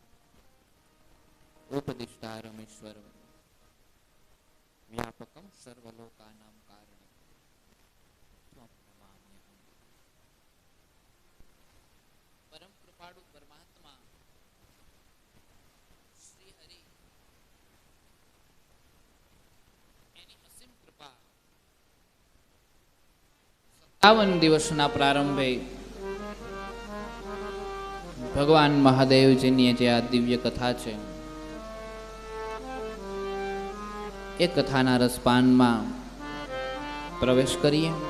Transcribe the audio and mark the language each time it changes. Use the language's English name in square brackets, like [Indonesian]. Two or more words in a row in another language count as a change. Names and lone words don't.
[Sanskrit] उपदिष्टारमेश्वरं व्यापकं सर्वलोकानां कारणं त्वं नमाम्यहम्। [Gujarati] પરમ કૃપાળુ પરમાત્મા શ્રી હરિ એની અસીમ કૃપા 57 દિવસના પ્રારંભે ભગવાન મહાદેવજીની જે આ દિવ્ય કથા છે એ કથાના રસપાનમાં પ્રવેશ કરીએ।